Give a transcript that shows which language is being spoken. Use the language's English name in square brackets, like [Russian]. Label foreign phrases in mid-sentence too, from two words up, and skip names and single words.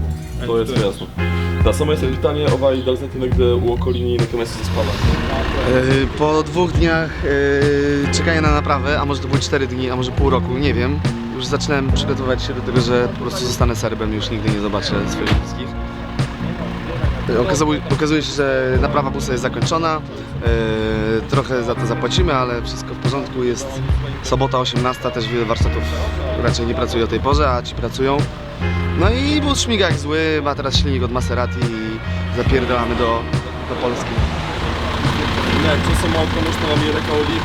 [Serbian] to jest jasno. Da, samo jest pytanie, da li znate negde u okolini neke mjesto za spavanje? [Polish] Po 2 dniach czekania na naprawę, a może to były 4 dni, a może pół roku, nie wiem. Już zaczynałem przygotowywać się do tego, że po prostu zostanę Serbem i już nigdy nie zobaczę swoich bliskich. Okazuje się, że naprawa busa jest zakończona. Trochę za to zapłacimy, ale wszystko w porządku. Jest sobota 18, też wiele warsztatów raczej nie pracuje o tej porze, a ci pracują. No i bus śmiga jak zły, ma teraz silnik od Maserati i zapierdalamy do Polski. [Serbian] Ne, to sam auto što vam je rekao lik.